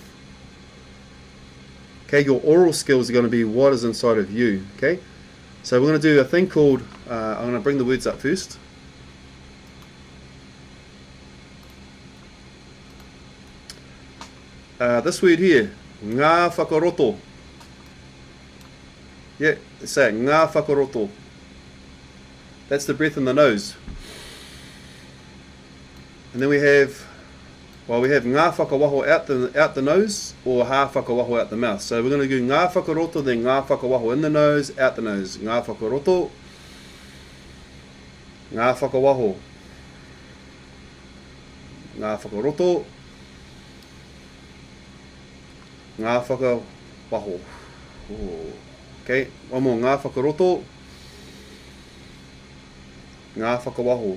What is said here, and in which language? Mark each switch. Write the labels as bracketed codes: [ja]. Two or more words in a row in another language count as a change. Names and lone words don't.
[en] Okay, your oral skills are going to be what is inside of you. Okay, so we're going to do a thing called, I'm going to bring the words up first. This word here, [mi] ngā whakaroto. [en] Yeah, say it, [mi] ngā whakaroto. [en] That's the breath in the nose. And then we have [mi] ngā whakawaho [en] out the nose, or [mi] hā whakawaho [en] out the mouth. So we're going to do [mi] ngā whakaroto, [en] then [mi] ngā whakawaho [en] in the nose, out the nose. [mi] Ngā whakaroto, ngā whakawaho. Ngā whakaroto, ngā whakawaho. Oh. [en] Okay, one more, [mi] ngā whakaroto, ngā whakawaho.